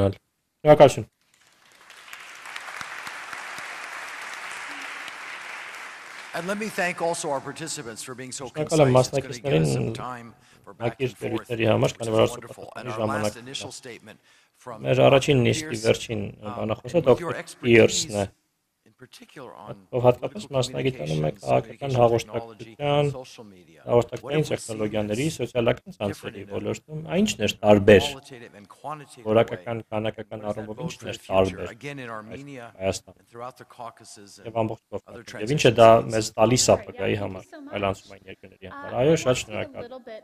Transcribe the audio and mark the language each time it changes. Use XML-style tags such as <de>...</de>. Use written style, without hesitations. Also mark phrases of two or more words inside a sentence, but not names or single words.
<en>And let me thank also our participants for being so concise. It's going to give us some time for back and forth. It's wonderful. And our last initial statement from Pierce, particular on</en> <hy>հատկապես մասնագիտանում է քաղաքական հաղորդակցության, հաղորդակցային տեխնոլոգիաների, սոցիալական ցանցերի ոլորտում, ինչն էր տարբեր, որակական, քանակական առումով ինչն էր տարբեր Հայաստանում եւ ամբողջ Կովկասում, եւ ինչը դա մեզ տալիս է ապագայի համար, այլ անցումային երկրների համար, այո, շատ շնորհակալ</hy>